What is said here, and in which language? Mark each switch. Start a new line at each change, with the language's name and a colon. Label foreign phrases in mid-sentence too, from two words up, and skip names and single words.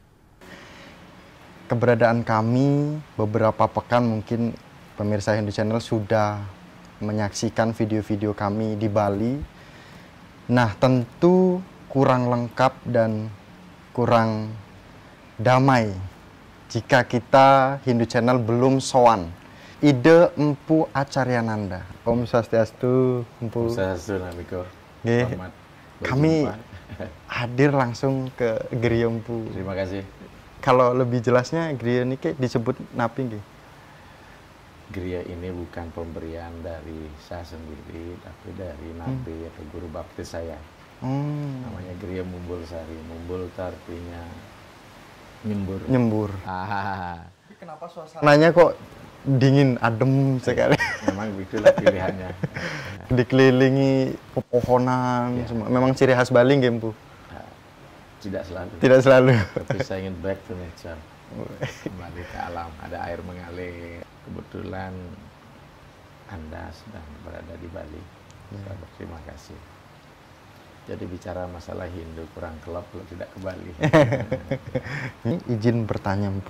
Indonesian: Keberadaan kami beberapa pekan mungkin pemirsa Hindu Channel sudah menyaksikan video-video kami di Bali. Nah, tentu kurang lengkap dan kurang damai jika kita Hindu Channel belum sowan Ide Empu Acaryananda.
Sanskrit: Om Swastiastu, Empu. Om Swastiastu, Namiko.
Indonesian: Kami hadir langsung ke Griya Empu. Terima kasih. Kalau lebih jelasnya Griya ini disebut napi nggih? Griya ini bukan pemberian dari saya sendiri, tapi dari nabi atau guru baptis saya. Namanya Griya Mumbul Sari. Mumbul itu artinya nyembur. Nyembur. Kenapa suasananya kok dingin, adem sekali? Memang itulah pilihannya. Dikelilingi pepohonan, semua. Memang ciri khas Bali nggih, Bu? Tidak selalu. Tidak selalu. Tapi saya ingin
English: back to nature.
Indonesian: Kembali ke alam, ada air mengalir. Kebetulan Anda sedang berada di Bali. Saya berterima kasih. Jadi bicara masalah Hindu kurang kelop kalau tidak ke Bali. Ini izin bertanya, Bu.